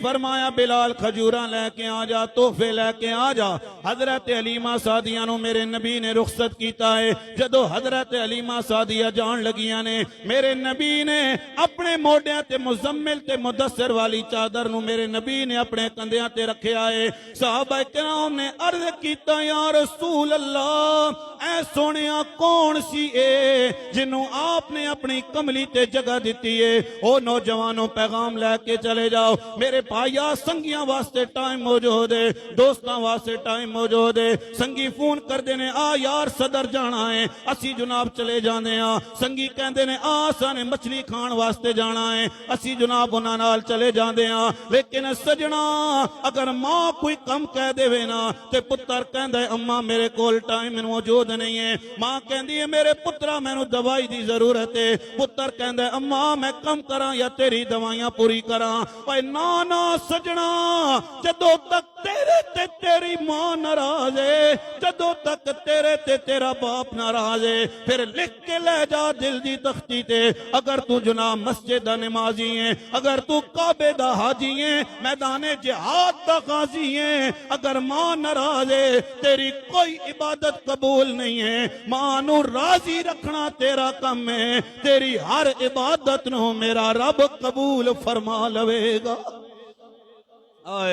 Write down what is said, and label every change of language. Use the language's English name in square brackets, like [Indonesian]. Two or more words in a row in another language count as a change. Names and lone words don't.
[Punjabi] فرمایا بلال کھجوراں لے کے آ جا تحفے لے کے آ جا حضرت حلیمہ سعدیہ نو میرے نبی نے رخصت کیتا ہے جدو حضرت حلیمہ سعدیہ جان لگیاں نے میرے نبی نے اپنے موڈیاں تے مزمل تے مدثر والی چادر نو میرے نبی نے اپنے کندیاں تے رکھیا ہے صحابہ کرام نے عرض کیتا یا رسول اللہ اے سونیا کون سی اے جنوں آپ نے اپنی کملی تے جگہ دیتی ہے او نوجوانوں پیغام لے کے چلے جاؤ میرے پایا سنگیاں واسطے ٹائم موجود ہے دوستاں واسطے ٹائم موجود ہے سنگی فون کر دینے آ یار صدر جانا ہے اسی جناب چلے جانے آ سنگی کہندے نے آ سانے مچھلی کھان واسطے جانا ہے اسی جناب انہاں نال چلے جاندے آ لیکن سجنا اگر ماں کوئی کم کہہ دے وے نا تے پتر کہندا ہے اماں میرے کول ٹائم موجود نہیں ہے ماں کہندی ہے میرے پترا مینوں دوائی دی ضرورت ہے پتر کہندا ہے اماں میں کم کراں یا تیری دوائیاں پوری کراں اے نانا سجنا جدو تک تیرے تے تیری ماں ناراض ہے جدو تک تیرے تے تیرا باپ ناراض ہے پھر لکھ کے لے جا دل دی تختی تے اگر تو جناب مسجد دا نمازی ہے اگر تو کعبے دا حاجی ہے میدان جہاد دا غازی ہے اگر ماں ناراض ہے تیری کوئی عبادت قبول نہیں ہے ماں نو راضی رکھنا تیرا کم ہے تیری ہر عبادت نو میرا رب قبول فرما لوے گا